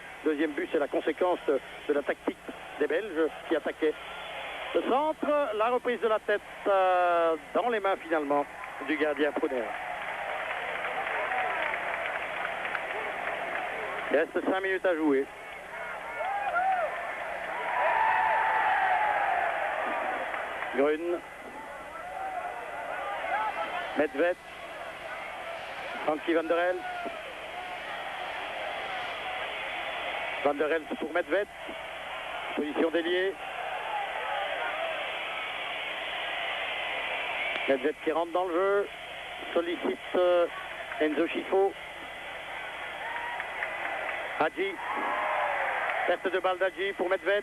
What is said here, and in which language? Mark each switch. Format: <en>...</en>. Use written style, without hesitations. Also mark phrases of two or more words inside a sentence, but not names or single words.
<fr>Le deuxième but, c'est la conséquence de la tactique des Belges qui attaquaient le centre. La reprise de la tête dans les mains finalement du gardien Pruner. Il reste 5 minutes à jouer. Grun. Medved. Frankie Van der Elst. Van der Elst pour Medved. Position d'ailier. Medved qui rentre dans le jeu. Sollicite Enzo Chifo. Hadji. Perte de balle d'Hadji pour Medved.</fr>